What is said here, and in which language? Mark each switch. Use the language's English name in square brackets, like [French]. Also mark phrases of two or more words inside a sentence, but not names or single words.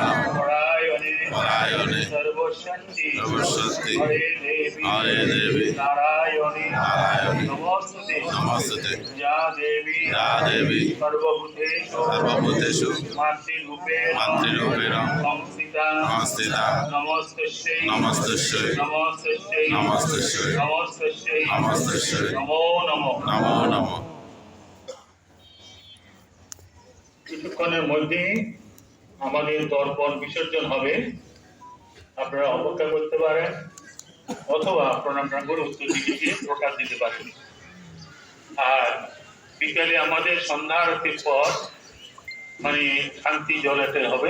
[Sanskrit] পরায়ণে পরায়ণে সর্বশক্তি সর্বশক্তি হরে দেবী নারায়ণী নমস্তুতে নমস্তুতে যা দেবী সর্বভূতেষু মাতৃরূপেণ সংস্থিতা নমস্তস্যৈ নমস্তস্যৈ নমস্তস্যৈ নমস্তস্যৈ নমস্তস্যৈ নমস্তস্যৈ নমো নমঃ নমো নমঃ। [Bangla] কিছুক্ষণের মধ্যে আমাদের তর্পণ বিসর্জন হবে, আপনারা অপেক্ষা করতে পারেন অথবা আপনারা আপনার উত্তর দিকে গিয়ে প্রসাদ দিতে পারেন। আর বিকালে আমাদের সন্ধ্যা আরতির পর মানে শান্তি জলাতে হবে।